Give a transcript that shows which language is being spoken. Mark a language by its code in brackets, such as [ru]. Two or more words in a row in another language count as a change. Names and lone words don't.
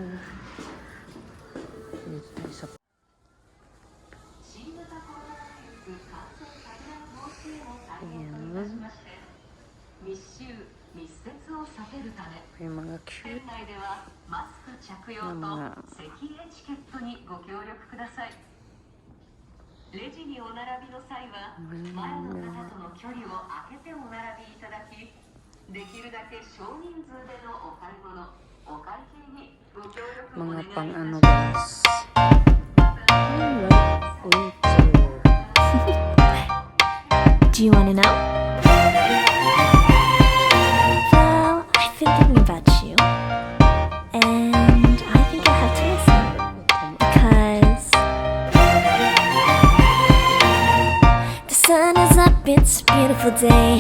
[tl] Dito sa ayan. Yung mga cute na mga [ja] レジにお並びの際は前の方との距離を空けてお並びいただき、できるだけ少人数でのお買い物、お会計にご協力をお願いいたします。 [en] guys. Do you want to know? Well, I've been thinking about you, and I think I have to listen because the sun is up, it's a beautiful day.